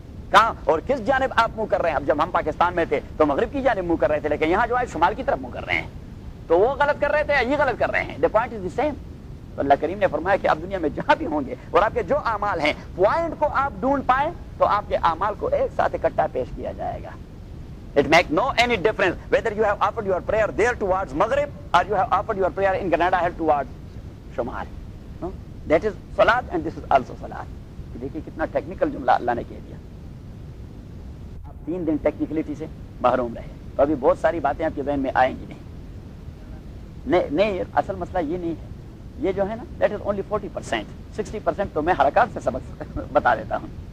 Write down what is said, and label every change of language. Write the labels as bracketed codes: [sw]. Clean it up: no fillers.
[ur] کہاں اور کس جانب آپ منہ کر رہے ہیں؟ اب جب ہم پاکستان میں تھے تو مغرب کی جانب منہ کر رہے تھے، لیکن یہاں جو آئے شمال کی طرف منہ کر رہے ہیں، تو وہ غلط کر رہے تھے، یہ غلط کر رہے ہیں، [en] The point is the same. [ur] اللہ کریم نے فرمایا کہ آپ دنیا میں جہاں بھی ہوں گے اور آپ کے جو اعمال ہیں پوائنٹ کو آپ ڈھونڈ پائیں تو آپ کے اعمال کو ایک ساتھ اکٹھا پیش کیا جائے گا۔ [en] It makes no any difference whether you have offered your prayer there towards Maghrib or you have offered your prayer in Granada Hill towards Shumar. No? That is Salat and this is also Salat. [ur] دیکھیں کتنا technical جملہ اللہ نے کہہ دیا۔ آپ تین دن technicality سے محروم رہے تو ابھی بہت ساری باتیں آپ کے ذہن میں آئیں گی نہیں۔ نہیں نہیں، اصل مسئلہ یہ نہیں ہے، یہ جو ہے نا [en] that is only 40%، [ur] 60% تو میں حرکات سے سبق بتا دیتا ہوں۔